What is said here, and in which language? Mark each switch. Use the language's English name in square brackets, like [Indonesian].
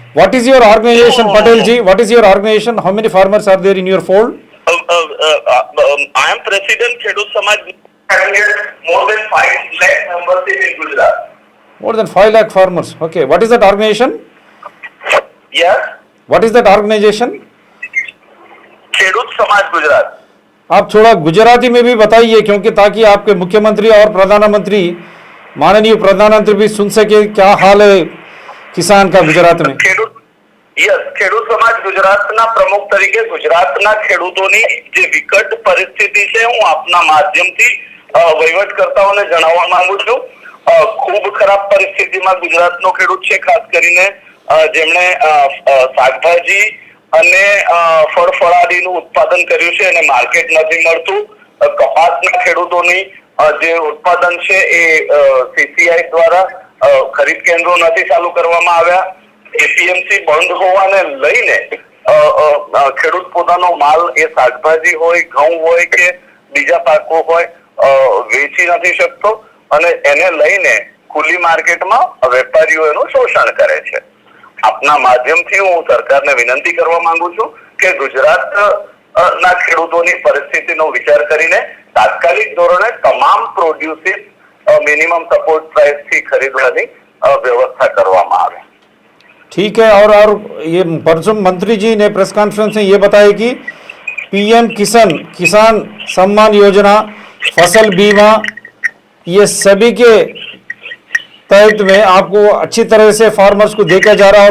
[English] What is your organization, Patelji? What is your organization? How many farmers are there in your fold? I am President Khedut Samaj, more than 5 lakh members in Gujarat. More than 5 lakh farmers. Okay, what is that organization? Yes, What is that organization? Khedut Samaj Gujarat. [Hindi] आप थोड़ा गुजराती में भी बताइए, क्योंकि ताकि आपके मुख्यमंत्री और प्रधानमंत्री, माननीय प्रधानमंत्री भी सुन सके क्या हाल है કિસાન કા ગુજરાત में. [Gujarati] ખેડૂત સમાજ ગુજરાતના પ્રમુખ તરીકે ગુજરાતના ખેડૂતોની જે વિકટ પરિસ્થિતિ છે, હું આપના માધ્યમથી વહીવટકર્તાઓને જણાવવા માંગુ છું. ખૂબ ખરાબ પરિસ્થિતિમાં ગુજરાતનો ખેડૂત છે, ખાસ કરીને જેમણે શાકભાજી અને ફળફળાદીનું ઉત્પાદન કર્યું છે અને માર્કેટ નથી મળતું. કપાસના ખેડૂતોની જે ઉત્પાદન છે એ સીસીઆઈ દ્વારા ખરીદ કેન્દ્રો નથી ચાલુ કરવામાં આવ્યા. એપીએમસી બંધ હોવાને લઈને ખેડૂત પોતાનો માલ, એ શાકભાજી હોય, ઘઉં હોય કે બીજા પાકો હોય, વેચી નથી શકતો અને એને લઈને ખુલ્લી માર્કેટમાં વેપારીઓ એનું શોષણ કરે છે. આપના માધ્યમથી હું સરકારને વિનંતી કરવા માંગુ છું કે ગુજરાતના ખેડૂતોની પરિસ્થિતિનો વિચાર કરીને તાત્કાલિક ધોરણે તમામ પ્રોડ્યુસીસ [Hindi] मिनिमम सपोर्ट प्राइस की खरीदने व्यवस्था [Gujarati] करवामा आवे. [Hindi] ठीक है. और ये परसों मंत्री जी ने प्रेस कॉन्फ्रेंस में ये बताया कि पीएम किसान सम्मान योजना, फसल बीमा, ये सभी के तहत में आपको अच्छी तरह से फार्मर्स को देखा जा रहा है.